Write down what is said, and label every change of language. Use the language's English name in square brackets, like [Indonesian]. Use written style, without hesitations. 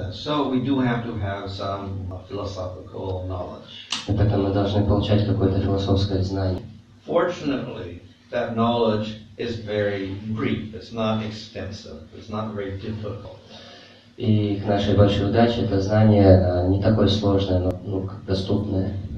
[English] So we do have to have some philosophical knowledge. [Russian] И поэтому мы должны получать какое-то философское знание. [English] Fortunately, that knowledge is very brief. It's not extensive. It's not very difficult. [Russian] И к нашей большой удаче это знание не такое сложное, но доступное.